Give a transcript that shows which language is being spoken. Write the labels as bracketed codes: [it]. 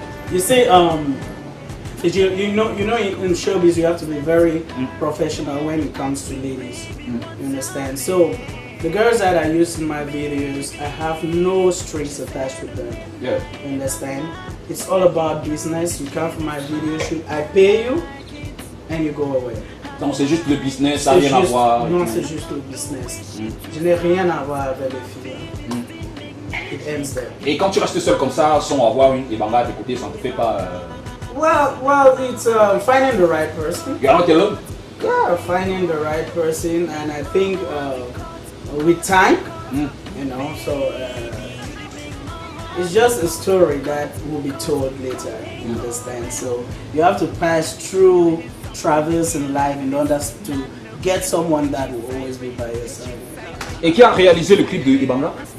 [en] You see, you know, in showbiz you have to be very professional when it comes to ladies. You understand? So the girls that I use in my videos, I have no strings attached with them. Yeah. You understand? It's all about business. You come for my video shoot, I pay you, and you go away. [fr] Donc c'est juste le business, ça n'a rien à voir. Non, c'est juste le business. Je n'ai rien à voir avec les filles. [en] It ends there. [fr] Et quand tu restes seul comme ça, sans avoir une Ebanga à tes côtés, ça ne te fait pas... [en] Well, it's finding the right person. You are not alone? Yeah, finding the right person, and I think with time, you know, so it's just a story that will be told later. You understand? So you have to pass through travels in life in order to get someone that will always be by your side. [fr] Et qui a réalisé le clip de Ebanga?